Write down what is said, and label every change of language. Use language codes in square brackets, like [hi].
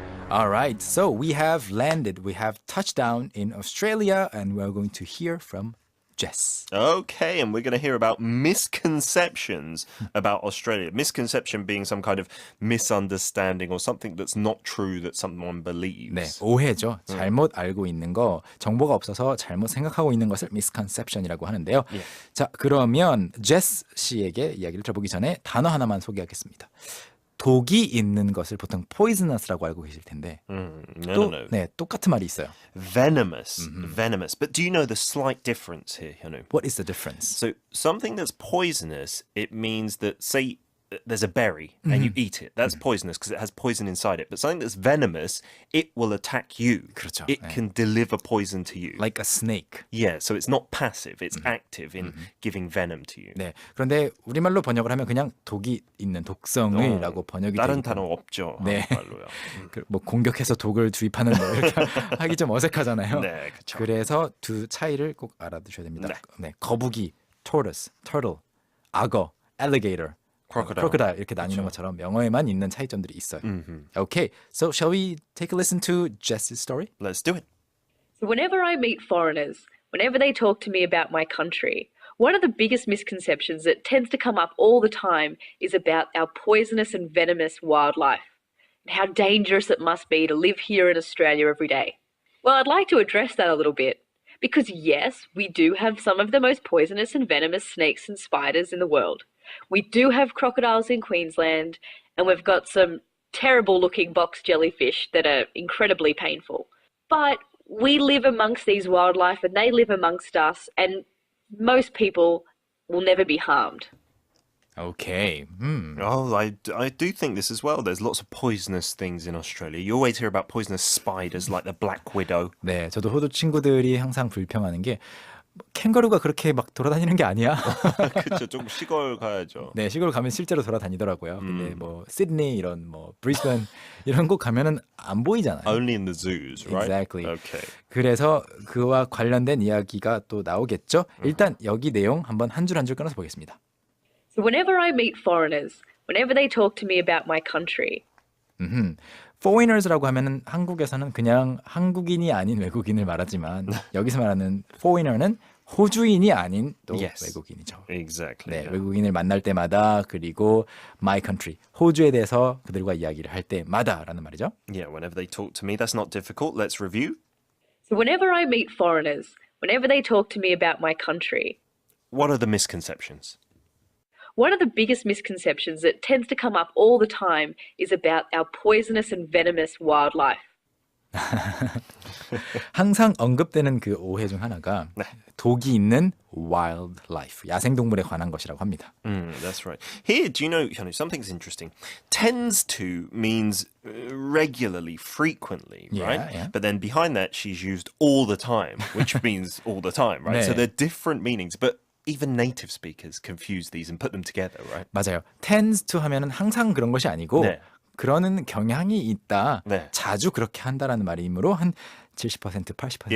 [en] All right, so we have landed, we have touched down in Australia, and we're going to hear from Jess. Okay, and we're going to hear about misconceptions about Australia. Misconception being some kind of misunderstanding or something that's not true that someone believes. [ko] 네, 오해죠. 잘못 알고 있는 거, 정보가 없어서 잘못 생각하고 있는 것을 misconception이라고 하는데요. 예. 자, 그러면 제스 씨에게 이야기를 들어보기 전에 단어 하나만 소개하겠습니다. 독이 있는 것을 보통 poisonous라고 알고 계실 텐데 또 [en] No. [ko] 네, 똑같은 말이 있어요. [en] Venomous. Venomous. But do you know the slight difference here, Hyunwoo? What is the difference? So something that's poisonous, it means that, say, there's a berry and you eat it. That's poisonous because it has poison inside it. But something that's venomous, it will attack you. [ko] 그렇죠. [en] It [ko] 네. [en] can deliver poison to you. Like a snake. Yeah, so it's not passive. It's active in giving venom to you. [ko] 네. 그런데 우리말로 번역을 하면 그냥 독이 있는 독성을라고 번역이 다른 되기 단어 없죠. 네. 한국말로요. 뭐 공격해서 독을 주입하는 뭐 이렇게 하기 좀 어색하잖아요. 네, 그렇죠. 그래서 두 차이를 꼭 알아두셔야 됩니다. 네. 네, 거북이, tortoise, turtle, 악어, alligator, crocodile 이렇게 나뉘는 것처럼 영어에만 있는 차이점들이 있어요. [en] Okay, so shall we take a listen to Jess's story? Let's do it. So whenever I meet foreigners, whenever they talk to me about my country, one of the biggest misconceptions that tends to come up all the time is about our poisonous and venomous wildlife and how dangerous it must be to live here in Australia every day. Well, I'd like to address that a little bit because yes, we do have some of the most poisonous and venomous snakes and spiders in the world. We do have crocodiles in Queensland and we've got some terrible looking box jellyfish that are incredibly painful. But we live amongst these wildlife and they live amongst us and most people will never be harmed. Okay. Oh, I do think this as well. There's lots of poisonous things in Australia. You always hear about poisonous spiders like the black widow. [ko] 네, 저도 호주 친구들이 항상 불평하는 게 캥거루가 그렇게 막 돌아다니는 게 아니야. 그렇죠. 조금 시골 가야죠. 네, 시골 가면 실제로 돌아다니더라고요. 근데 뭐 시드니 이런 뭐 브리스번 이런 곳 가면은 안 보이잖아요. [en] Only in the zoos, right? Exactly. Okay. [ko] 그래서 그와 관련된 이야기가 또 나오겠죠. 일단 여기 내용 한번 한 줄 한 줄 끊어서 보겠습니다. [en] So whenever I meet foreigners, whenever they talk to me about my country, [ko] foreigners라고 하면은 한국에서는 그냥 한국인이 아닌 외국인을 말하지만 여기서 말하는 foreigner는 호주인이 아닌 또 [en] Yes. [ko] 외국인이죠. [en] Exactly. [ko] 네, [en] yeah. [ko] 외국인을 만날 때마다 그리고 [en] my country, [ko] 호주에 대해서 그들과 이야기를 할 때마다라는 말이죠. [en] Yeah, whenever they talk to me, that's not difficult. Let's review. so whenever I meet foreigners, whenever they talk to me about my country, What are the misconceptions? one of the biggest misconceptions that tends to come up all the time is about our poisonous and venomous wildlife. [ko] 항상 언급되는 그 오해 중 하나가 독이 있는 wildlife, 야생동물에 관한 것이라고 합니다. [en] That's right. Here, do you know, Hyunwoo, something's interesting. Tends to means regularly, frequently, right? Yeah. But then behind that, she's used all the time, which means all the time, right? [ko] 네. [en] So they're different meanings, but even native speakers confuse these and put them together, right? [ko] 맞아요. tends to 하면은 항상 그런 것이 아니고 네. 그러는 경향이 있다. 네. 자주 그렇게 한다라는 말이므로 한 70%, 80%인데